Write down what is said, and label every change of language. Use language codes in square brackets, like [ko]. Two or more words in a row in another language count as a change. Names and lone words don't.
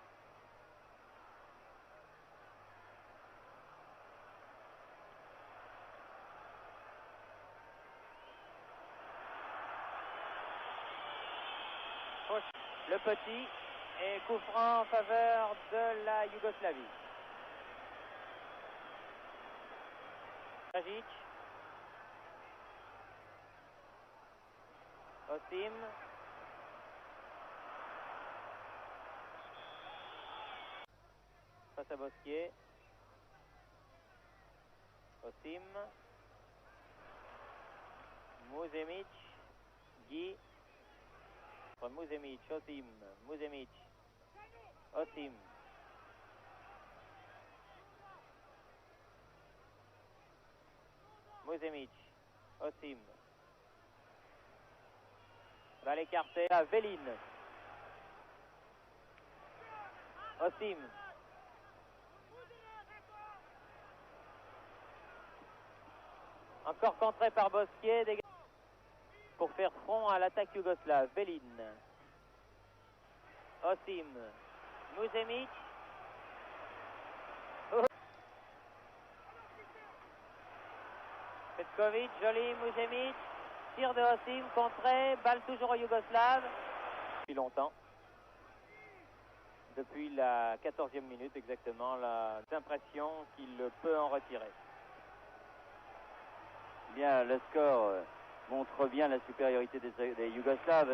[fr] Le petit et coup franc en faveur de la Yougoslavie. Jajic. Osim. Face à Bosquier. Osim. Muzemic. Guy. Muzemic, Osim. Muzemic. Osim. Muzemic. Osim. Va l'écarter à Veline. Osim. Encore contré par Bosquier pour faire front à l'attaque yougoslave. Veline. Osim. Muzemic. Petkovic, joli, Muzemic. Tir de Osim, contré, balle toujours au Yougoslave. Depuis longtemps. Depuis la 14e minute exactement, l'impression qu'il peut en retirer. Bien, le score montre bien la supériorité des Yougoslaves.